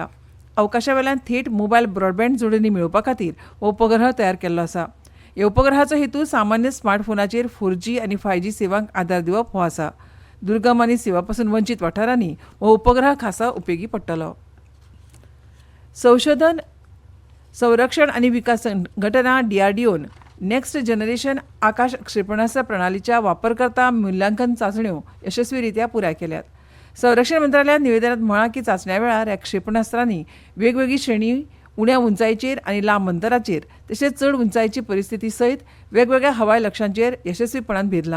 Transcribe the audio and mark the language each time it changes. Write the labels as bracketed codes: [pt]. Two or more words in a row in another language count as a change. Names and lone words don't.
[kok] अवकाशावेल्यान थेट मोबायल ब्रॉडबँड जोडणी मेळोवपा खातीर हो उपग्रह तयार केल्लो आसा. ह्या उपग्रहाचो हेतू सामान्य स्मार्टफोनाचेर 4G आनी 5G सेवांक आदार दिवप हो आसा. दुर्गम आनी सेवा पासून वंचीत वाठारांनी हो उपग्रह खासा उपेगी पडटलो. संशोधन, संरक्षण आनी विकास संघटना DRDOन [en] next generation [kok] आकाश क्षेपणास्त्र प्रणालीच्या वापरकर्ता मुल्यांकन चाचण्यो यशस्वीरित्या पुराय केल्यात. संरक्षण मंत्रालयान निवेदनांत म्हळां की चाचण्या वेळार ह्या क्षेपणास्त्रांनी वेगवेगळी श्रेणी, उण्या उंचायेचेर आनी लांब अंतराचेर तशेंच चड उंचायेची परिस्थिती सयत वेगवेगळ्या हवाय लक्ष्यांचेर यशस्वीपणान भिरलां.